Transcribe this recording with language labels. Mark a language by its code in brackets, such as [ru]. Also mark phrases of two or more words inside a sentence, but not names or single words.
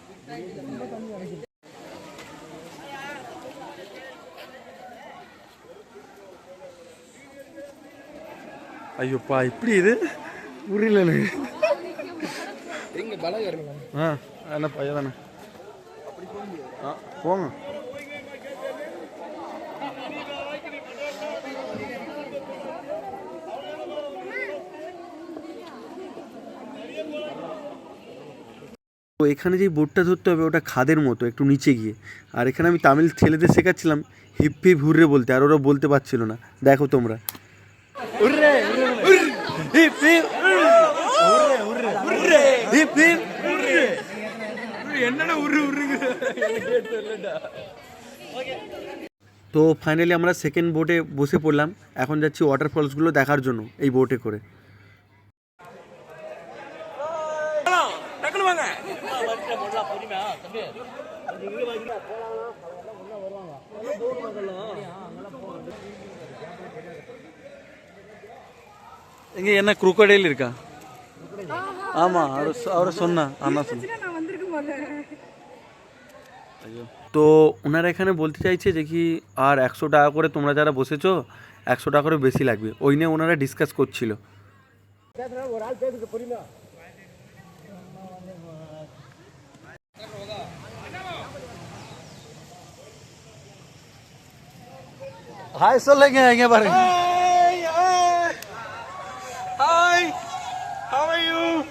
[ta] ஐயோப்பா இப்படி இது புரியல எனக்கு. ஆ என்ன பையன் தானே போங்க. [bn] তো এখানে যেই বোটটা ধরতে হবে ওটা খাদের মতো একটু নিচে গিয়ে, আর এখানে আমি তামিল ছেলেদের শেখাচ্ছিলাম [en] hip hip hurray [bn] বলতে, আর ওরা বলতে পারছিল না। দেখো তোমরা তো ফাইনালি আমরা সেকেন্ড বোটে বসে পড়লাম। এখন যাচ্ছি ওয়াটারফলসগুলো দেখার জন্য এই বোটে করে। [ta] இங்க என்ன குரோக்கடைல் இருக்கா? ஆமா அவரை சொன்னா আন্না சொன்னா। [bn] তো ওনারা এখানে বলতে চাইছে যে কি আর 100 টাকা করে তোমরা যারা বসেছো 100 টাকা করে বেশি লাগবে, ওই নিয়ে ওনারা ডিসকাস করছিল। [ta] हाय சொல்லுங்க இங்க பாருங்க। [en] hi how are you?